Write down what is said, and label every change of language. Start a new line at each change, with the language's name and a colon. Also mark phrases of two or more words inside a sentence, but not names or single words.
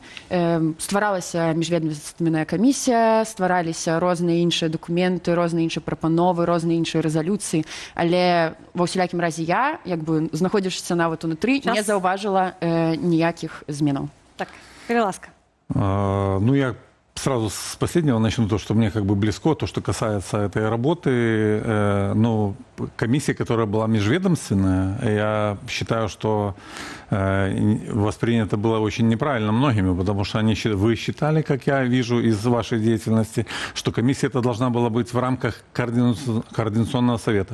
Belarusian: Стваралася міжведамственная камісія, ствараліся розныя іншыя документы, розныя іншыя прапановы, розныя іншыя рэзалюцыі, але ва ўсялякім разе я, як бы знаходзячыся нават унутры, не заўважыла ніякіх зменаў. Так, Переласка.
Russian: Ну, я сразу с последнего начну, то, что мне как бы близко, то, что касается этой работы. Ну, комиссия, которая была межведомственная, я считаю, что воспринято было очень неправильно многими, потому что вы считали, как я вижу из вашей деятельности, что комиссия эта должна была быть в рамках координационного совета.